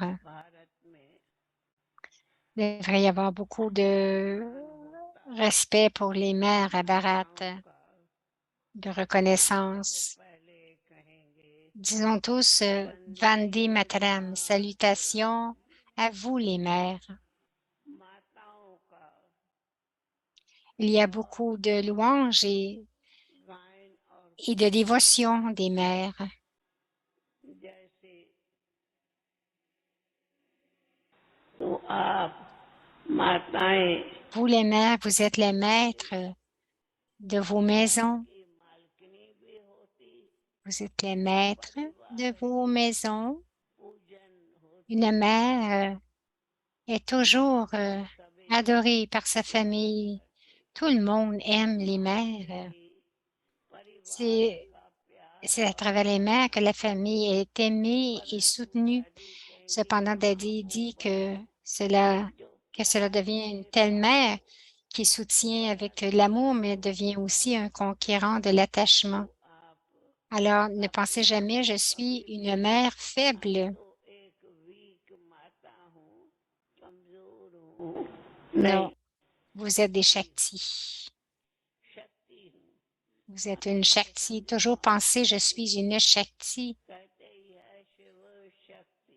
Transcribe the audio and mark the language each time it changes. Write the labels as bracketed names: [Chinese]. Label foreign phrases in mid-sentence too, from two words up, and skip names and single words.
[Hindi] भारत में [French] Il devrait y avoir beaucoup de respect pour les mères à Bharat, de reconnaissance. [Hindi] पहले कहेंगे [French] Disons tous [Hindi] Vande Mataram, [French] salutations à vous les mères. [Hindi] माताओं का [French] Il y a beaucoup de louanges [Hindi] गायन और [French] et de dévotion des mères. [Hindi] जैसे तो आप माताएं [French] Vous les mères, vous êtes les maîtres de vos maisons. [Hindi] की मालकिनी भी होती [French] Vous êtes les maîtres de vos maisons. [Hindi] पूजन होती [French] Une mère est toujours [Hindi] सभी [French] adorée par sa famille. Tout le monde aime les mères. [Hindi] परिवार [French] C'est [Hindi] का प्यार [French] C'est à travers les mères que la famille est aimée et soutenue. Cependant, Daddy dit que cela devient une telle mère qui soutient avec l'amour, mais devient aussi un conquérant de l'attachement. Alors, ne pensez jamais, je suis une mère faible. [Hindi] तो एक वीक माता हूँ कमजोर हूँ [French] Non, vous êtes des Shakti. [Hindi] शक्ति हूँ [French] Vous êtes une Shakti. Toujours pensez, je suis une Shakti. [Hindi] कहते ही है शिव शक्ति